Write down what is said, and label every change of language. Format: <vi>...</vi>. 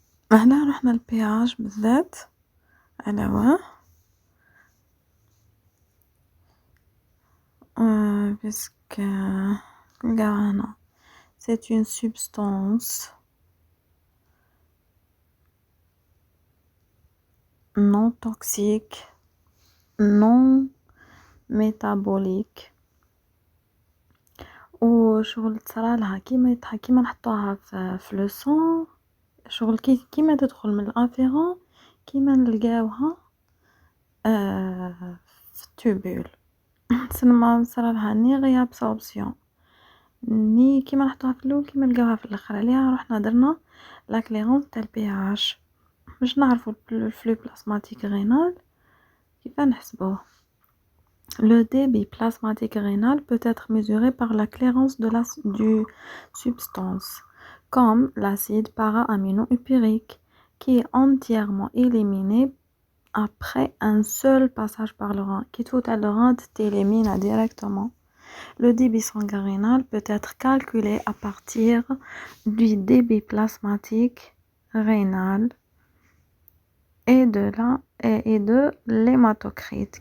<ar>على رحنا الPH بالذات على واه</ar> <fr>puisque</fr> <ar>هنا</ar> <fr>c'est une substance non toxique, non métabolique.</fr> <ar>وشغل تصرالها كيما نحطوها في لو سون شغل كيما تدخل من الافيرون كيما نلقاوها في التوبول. سما صرالها ني ريابسوربسيون ني كيما نحطوها في الاول كيما نلقاوها في الاخر. عليها رحنا درنا لا كليرونس تاع البي اش باش نعرفوا الفلو بلازماتيك رينال كيف نحسبوه.</ar> <fr>Le débit plasmatique rénal peut être mesuré par la clairance du substance, comme l'acide para-amino-épérique, qui est entièrement éliminé après un seul passage par le rein. Qui tout à le rein t'élimine directement. Le débit sanguin rénal peut être calculé à partir du débit plasmatique rénal et de l'hématocrite.</fr>